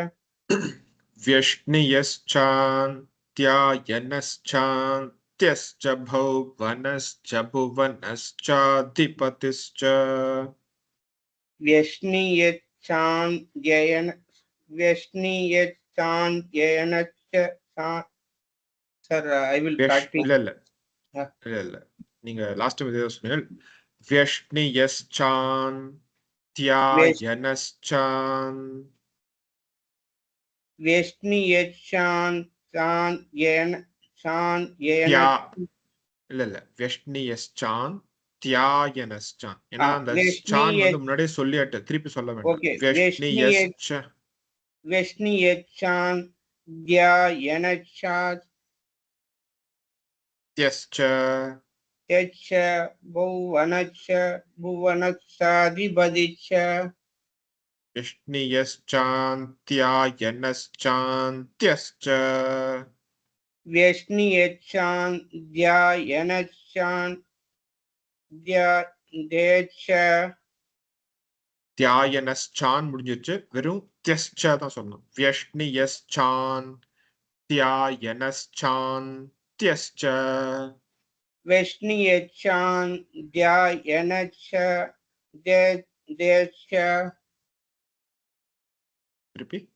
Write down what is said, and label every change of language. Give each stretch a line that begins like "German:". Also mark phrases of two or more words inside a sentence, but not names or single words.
Sanskrit: व्यष्णियश्चान्त्यायनश्चान्त्यश्च भौवनश्च भुवनश्चाधिपतिश्च व्यष्णियश्चान्द्ययनश्च
English: Sir, I will practice.
Tamil: இல்ல இல்ல நீங்க லாஸ்ட் டைம் ஏதோ சொன்னீங்க व्यष्णियश्चान्त्यायनश्चान् இல்ல व्यष्णियश्चान्त्यायनश्चान् ஏன்னா அந்த ஸ்சான் வந்து முன்னாடியே சொல்லியாட்டு திருப்பி சொல்ல வேண்டாம்
Sanskrit: व्यष्णियश्चान्द्ययनश्च भुवनश्चाधिपतिश्च व्यष्णियश्चान्त्यायनश्चान्त्यश्च தியாயனஸ்சான்
Tamil: முடிஞ்சிருச்சு வெறும் தியஸ்ச தான் சொல்லணும் व्यष्णियश्चान् தியாயனஸ்சான் தியஸ்ச திருப்பி